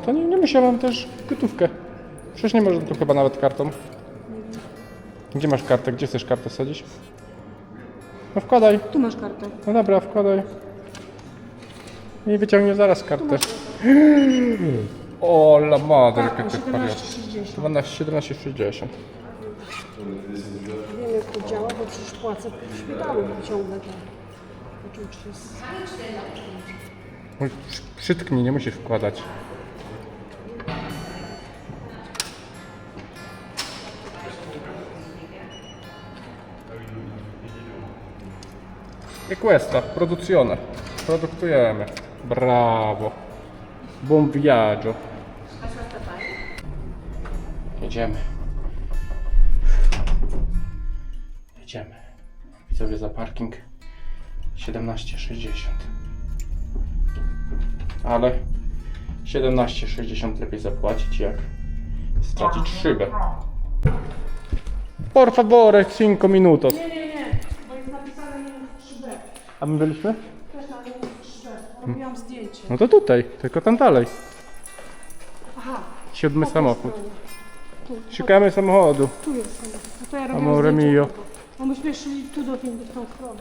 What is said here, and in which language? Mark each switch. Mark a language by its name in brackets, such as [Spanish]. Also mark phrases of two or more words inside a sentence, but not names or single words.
[Polish] To nie musiałem też gotówkę. Przecież nie można tu chyba nawet kartą. Gdzie masz kartę? Gdzie chcesz kartę wsadzić? No wkładaj. Tu masz kartę. No dobra, wkładaj. I wyciągnie zaraz kartę. [Italian] O la madre, [Polish] Tak, jakie ty pariat. 17,60. 17,60. Wiem jak to działa, bo przecież płacę w szpitalu, wyciągnę to. Oczywiście jest... Przytknij, nie musisz wkładać. [Italian] E questa, produzione. [Polish] Produktujemy. Brawo. [Italian] Buon viaggio. [Polish] Jedziemy. Idziemy. Widzowie, za parking 17,60. Ale 17,60 lepiej zapłacić, jak stracić szybę. [Italian] Por favore, 5 minutos. [Polish] Nie, bo jest napisane minus 3B. A my byliśmy? Też na minus 3B. Robiłam zdjęcie. No to tutaj, tylko tam dalej. Aha. 7 samochód. Tu, Szukamy samochodu. tu jest samochód. No to ja robiłam [Italian] Amore [Polish] zdjęcie [Italian] mio. [Polish] tego. No myśmy szli tu w tą stronę.